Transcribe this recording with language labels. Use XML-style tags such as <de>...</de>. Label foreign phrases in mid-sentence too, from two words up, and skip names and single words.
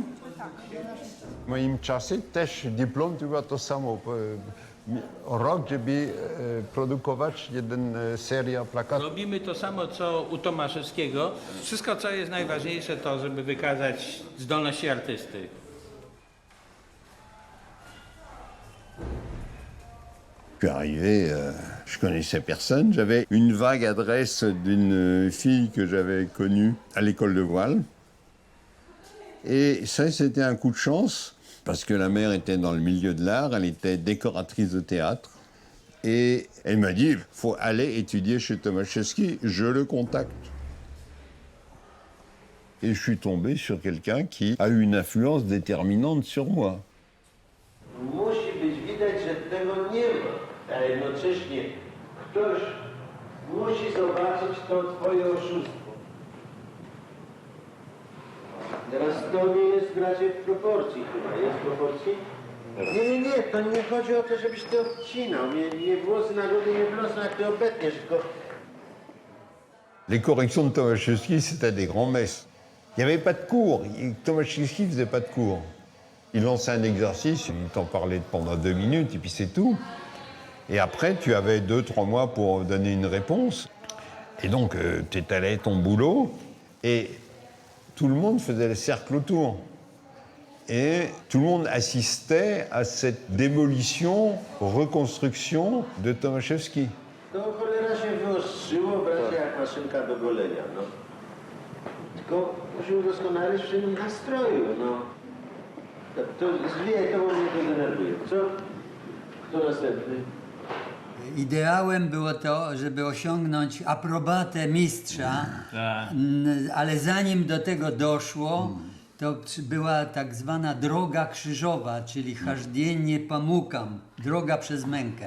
<pl>W moim czasie też dyplom to było to samo. Rok, żeby produkować jeden serial plakatów. Robimy to samo, co u Tomaszewskiego. Wszystko, co jest najważniejsze, to żeby wykazać zdolności artysty.</pl> <fr>Je suis arrivé, je connaissais personne. J'avais une vague adresse d'une fille que j'avais connue à l'école de voile. Et ça, c'était un coup de chance, parce que la mère était dans le milieu de l'art, elle était décoratrice de théâtre. Et elle m'a dit, il faut aller étudier chez Tomaszewski, je le contacte. Et je suis tombé sur quelqu'un qui a eu une influence déterminante sur moi.</fr> <pl>Musi być widać, że tego nie ma, a jednocześnie ktoś musi zobaczyć to twoje oszustwo. Teraz to nie jest bracie w proporcji chyba, jest w proporcji? Nie, to nie chodzi o to, żebyś ty obcinał, nie włosy na głowie nie wlosą, jak ty obetniesz, tylko...</pl> <fr>Les corrections de Tomaszewski, c'était des grands messes. Il n'y avait pas de cours. Tomaszewski ne faisait pas de cours. Il lançait un exercice, il t'en parlait pendant 2 minutes, et puis c'est tout. Et après, tu avais 2-3 mois pour donner une réponse. Et donc, tu étalais ton boulot, et tout le monde faisait le cercle autour. Et tout le monde assistait à cette démolition, reconstruction de Tomaszewski.</fr> <pl>To cholera się wyostrzyło, bracie, jak maszynka do golenia, no. Tylko musi udoskonalić w tym nastroju, no. To zwijaj to, bo mnie to denerwuje. Co? Kto następny? Ideałem było to, żeby osiągnąć aprobatę mistrza, ale zanim do tego doszło, to była tak zwana droga krzyżowa, czyli</pl> <ru>хождение по мукам,</ru> <pl>droga przez mękę.</pl>